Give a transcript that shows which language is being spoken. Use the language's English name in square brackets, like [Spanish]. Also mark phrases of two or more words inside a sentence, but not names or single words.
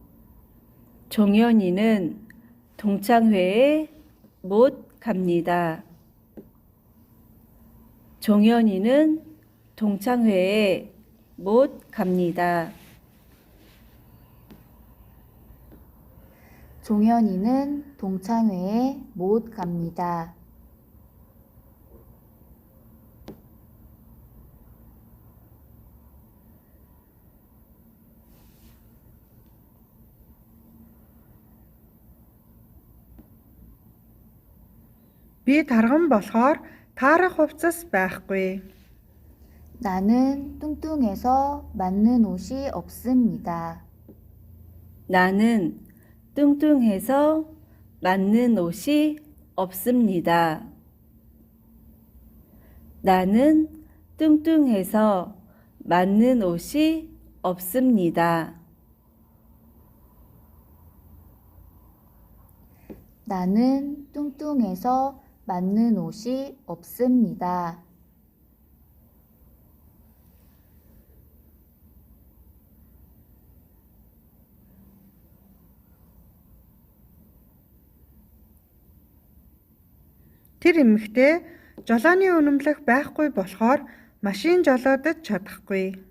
[Korean] 종현이는 동창회에 못 갑니다. 종현이는 동창회에 못 갑니다. 종현이는 동창회에 못 갑니다. [Mongolian] Би тарган болохоор таарах хувцас байхгүй. [Korean] 나는 뚱뚱해서 맞는 옷이 없습니다. 나는 뚱뚱해서 맞는 옷이 없습니다. 나는 뚱뚱해서 맞는 옷이 없습니다. 나는 뚱뚱해서 맞는 옷이 없습니다. [Mongolian] Тэр эмэгтэй жолооны үнэмлэх байхгүй болохоор машин жолоодож чадахгүй.